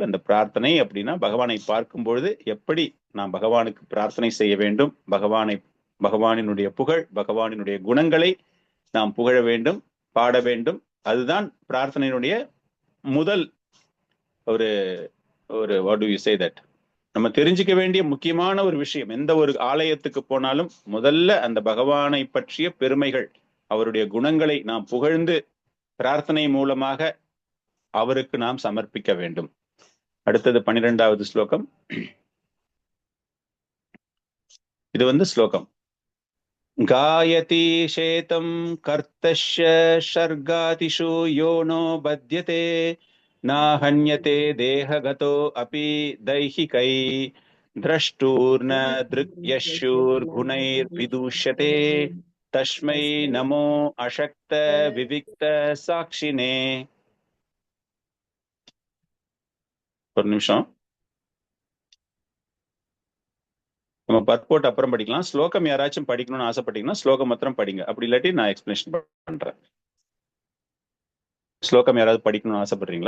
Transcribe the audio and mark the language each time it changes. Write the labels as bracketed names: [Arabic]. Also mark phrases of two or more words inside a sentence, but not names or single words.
[Tamil] அந்த பிரார்த்தனை அப்படின்னா பகவானை பார்க்கும் பொழுது எப்படி நாம் பகவானுக்கு பிரார்த்தனை செய்ய வேண்டும், பகவானினுடைய புகழ், பகவானினுடைய குணங்களை நாம் புகழ வேண்டும், பாட வேண்டும். அதுதான் பிரார்த்தனையினுடைய முதல் ஒரு ஒரு [English] what do you say that, [Tamil] நம்ம தெரிஞ்சுக்க வேண்டிய முக்கியமான ஒரு விஷயம். எந்த ஒரு ஆலயத்துக்கு போனாலும் முதல்ல அந்த பகவானை பற்றிய பெருமைகள், அவருடைய குணங்களை நாம் புகழ்ந்து பிரார்த்தனை மூலமாக அவருக்கு நாம் சமர்ப்பிக்க வேண்டும். அடுத்தது 12வது ஸ்லோகம். இது ஸ்லோகம். [Sanskrit] कायति चेतं कर्तस्य षर्कादिषु योनो बध्यते नाहन्यते देहगतो अपि दैहिकै द्रष्टुर्न दृग्यशूर्गुणैर्विदूष्यते तस्मै नमो अशक्त विविक्त साक्षिणे. [Tamil] ஒரு நிமிஷம், நம்ம பர்போட் அப்புறம் படிக்கலாம். ஸ்லோகம் யாராச்சும் படிக்கணும்னு ஆசைப்பட்டீங்கன்னா ஸ்லோகம் மாத்திரம் படிங்க, அப்படி இல்லாட்டி நான் எக்ஸ்பிளேஷன் பண்றேன். ஸ்லோகம் யாராவது படிக்கணும்னு ஆசைப்படுறீங்களா?